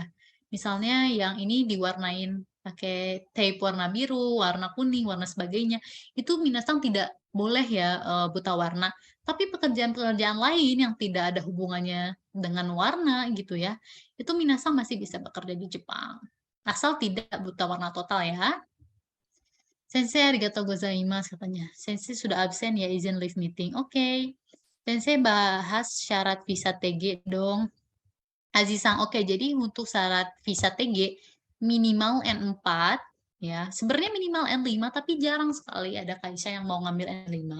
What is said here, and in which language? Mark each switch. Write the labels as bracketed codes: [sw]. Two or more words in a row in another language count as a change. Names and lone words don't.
[id] Misalnya yang ini diwarnain pakai tape warna biru, warna kuning, warna sebagainya. Itu minasang tidak boleh ya buta warna. Tapi pekerjaan-pekerjaan lain yang tidak ada hubungannya dengan warna gitu ya, itu minasang masih bisa bekerja di Jepang. Asal tidak buta warna total ya. Sensei [ja] ありがとう ございます [id] katanya. Sensei sudah absen ya izin [en] live meeting. [id] Oke. Sensei bahas syarat visa TG dong. Azizang, oke. Jadi untuk syarat visa TG minimal N4 ya. Sebenarnya minimal N5 tapi jarang sekali ada kaisha yang mau ngambil N5.